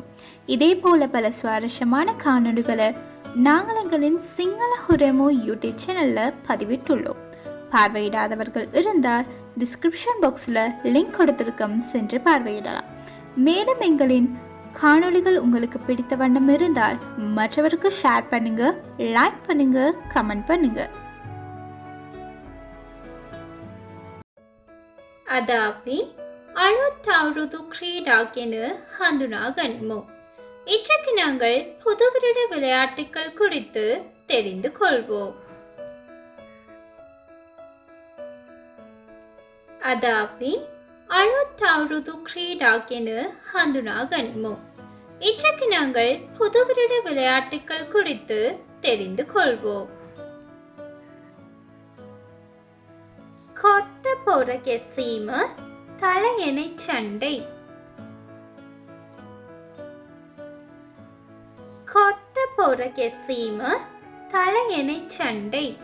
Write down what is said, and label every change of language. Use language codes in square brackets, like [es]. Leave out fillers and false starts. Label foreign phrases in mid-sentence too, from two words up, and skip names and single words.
[ta] இதே போல பல சுவாரஸ்யமான காணொலிகளை நாங்கள் எங்களின் சிங்கள உரமோ யூடியூப் சேனலில் பதிவிட்டுள்ளோம். பார்வையிடாதவர்கள் இருந்தால் [en] description box [ta] லிங்க் கொடுத்திருக்கோம், சென்று பார்வையிடலாம். மேலும் எங்களின் காணொலிகள் உங்களுக்கு பிடித்த வண்ணம் இருந்தால் மற்றவருக்கு ஷேர் பண்ணுங்க, லைக் பண்ணுங்க, கமெண்ட் பண்ணுங்க. [si] අද අපි අලුත් අවුරුදු ක්‍රීඩා ගැන හඳුනා ගනිමු. [ta] இன்றைக்கு நாங்கள் புதுவருட விளையாட்டுகள் குறித்து தெரிந்து கொள்வோம். [si] අද අපි අලුත් අවුරුදු ක්‍රීඩා ගැන හඳුනා ගනිමු. [ta] இன்றைக்கு நாங்கள் புதுவருட விளையாட்டுகள் குறித்து தெரிந்து கொள்வோம். [si] කොට්ට පොර ගැසීම [ta] தலையணை சண்டை. [si] කොට්ට පොර ගැසීම [ta] தலையணை சண்டை.